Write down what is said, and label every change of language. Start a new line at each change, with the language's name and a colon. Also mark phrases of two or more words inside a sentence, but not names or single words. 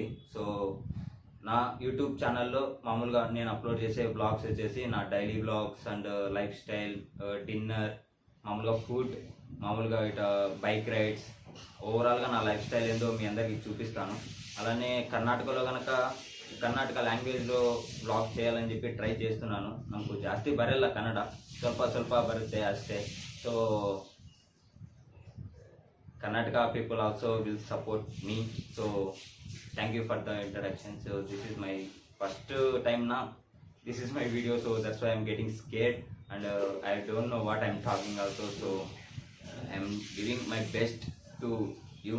Telugu: సో నా యూట్యూబ్ ఛానల్లో మామూలుగా నేను అప్లోడ్ చేసే బ్లాగ్స్ వచ్చేసి నా
English: daily blogs and life style,
Telugu: డిన్నర్, మామూలుగా ఫుడ్, మామూలుగా ఇట
English: bike rides,
Telugu: ఓవరాల్గా నా
English: life style
Telugu: ఏందో మీ అందరికీ చూపిస్తాను. అలానే కర్ణాటకలో కనుక కర్ణాటక లాంగ్వేజ్లో బ్లాగ్స్ చేయాలని చెప్పి ట్రై చేస్తున్నాను. నాకు
Kannada: ಜಾಸ್ತಿ ಬರಲ್ಲ ಕನ್ನಡ, ಸ್ವಲ್ಪ ಬರುತ್ತೆ ಅಷ್ಟೇ.
English: so Karnataka people also will support me. So thank you for the introduction. So this is my first time now. This is my video, so that's why I'm getting scared and I don't know what I'm talking also. So I'm giving my best to you.